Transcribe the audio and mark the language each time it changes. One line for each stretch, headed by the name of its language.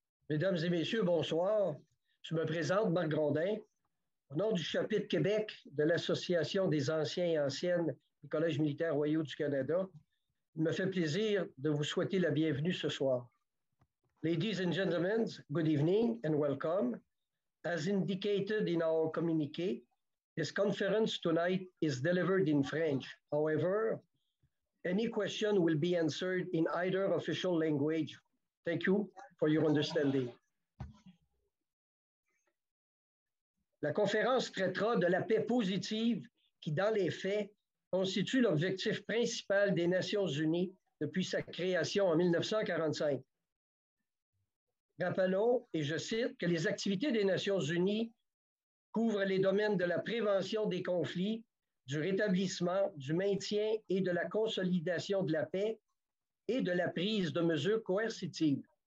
French: Mesdames et messieurs, bonsoir. Je me présente, Marc Grondin, au nom du chapitre Québec de l'Association des anciens et anciennes des collèges militaires royaux du Canada. Il me fait plaisir de vous souhaiter la bienvenue ce soir.
English: Ladies and gentlemen, good evening and welcome. As indicated in our communiqué, this conference tonight is delivered in French. However, any question will be answered in either official language. Thank you for your understanding.
French: La conférence traitera de la paix positive qui, dans les faits, constitue l'objectif principal des Nations unies depuis sa création en 1945. Rappelons, et je cite, que les activités des Nations unies couvrent les domaines de la prévention des conflits, du rétablissement, du maintien et de la consolidation de la paix et de la prise de mesures coercitives.